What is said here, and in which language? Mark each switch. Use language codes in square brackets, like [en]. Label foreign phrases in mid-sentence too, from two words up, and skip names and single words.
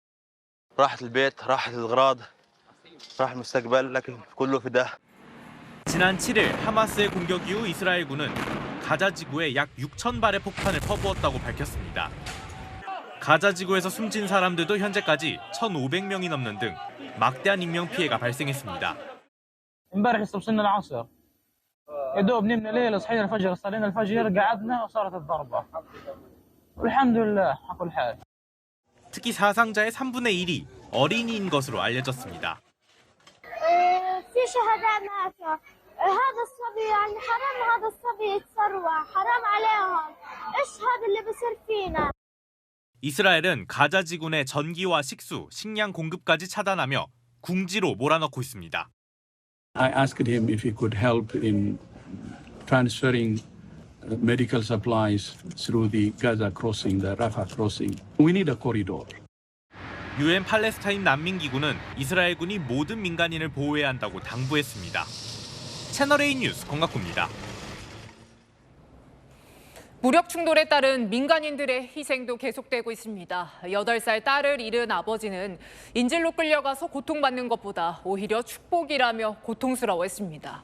[ko] 지난 7일 하마스의 공격 이후 이스라엘군은 가자지구에 약 6,000발의 폭탄을 퍼부었다고 밝혔습니다. 가자지구에서 숨진 사람들도 현재까지 1,500명이 넘는 등 막대한 인명 피해가 발생했습니다. [ar] امبارح استوصلنا العصر يا دوب نمنا ليله صحينا الفجر صلينا الفجر قعدنا وصارت الضربه والحمد لله على كل حال. [ko] 특히 사상자의 3분의 1이 어린이인 것으로 알려졌습니다. [ar] في شهداء ماتوا هذا الصبي يعني حرام هذا الصبي يتسروع حرام عليهم ايش هذا اللي بصير فينا. [ko] 이스라엘은 가자지구 내 전기와 식수, 식량 공급까지 차단하며 궁지로 몰아넣고 있습니다. [en] I asked him if he could help in transferring medical supplies through the Gaza crossing, the Rafah crossing. We need a corridor. [ko] 유엔 팔레스타인 난민기구는 이스라엘군이 모든 민간인을 보호해야 한다고 당부했습니다. 채널A 뉴스 권갑구입니다. 무력 충돌에 따른 민간인들의 희생도 계속되고 있습니다. 8살 딸을 잃은 아버지는 인질로 끌려가서 고통받는 것보다 오히려 축복이라며 고통스러워했습니다.